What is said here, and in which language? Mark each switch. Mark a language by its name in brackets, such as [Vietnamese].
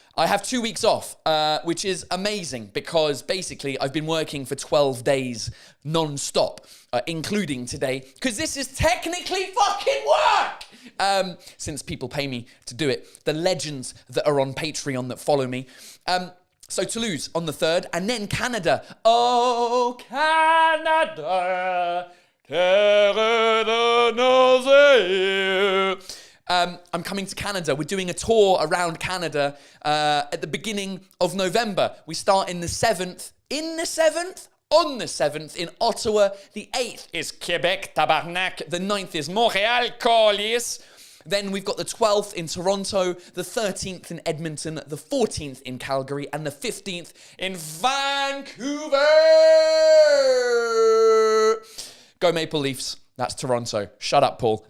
[English] I have 2 weeks off, which is amazing because basically I've been working for 12 days non-stop, including today, because this is technically fucking work! Since people pay me to do it. The legends that are on Patreon that follow me. So Toulouse on the 3rd, and then Canada. [French] Oh, Canada, terre de nos aïeux. [English] I'm coming to Canada. We're doing a tour around Canada at the beginning of November. We start in the 7th. On the 7th in Ottawa. The 8th is Quebec, tabarnak. The 9th is Montreal, Colis. Then we've got the 12th in Toronto, the 13th in Edmonton, the 14th in Calgary, and the 15th in Vancouver. Go Maple Leafs. That's Toronto. Shut up, Paul.